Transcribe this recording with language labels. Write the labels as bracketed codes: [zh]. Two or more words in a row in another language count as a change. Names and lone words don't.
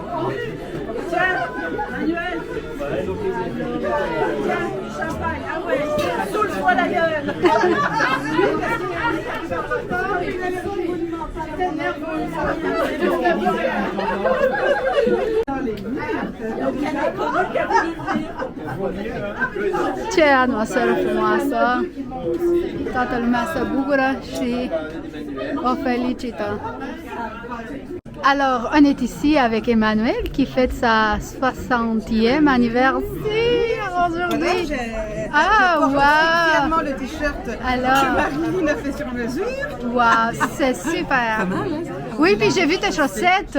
[fr] Tiens, Manuel. Tiens, du champagne. Ah ouais, saoule-moi la gueule. [ro] Ce atmosferă frumoasă! Toată lumea se bucură și o felicită! [fr] Alors, on est ici avec Emmanuel qui fête sa 60e anniversaire aujourd'hui. Ah, waouh! Le t-shirt Alors, que Marilyn a fait sur mesure. waouh, c'est super! Oui, puis j'ai vu tes chaussettes.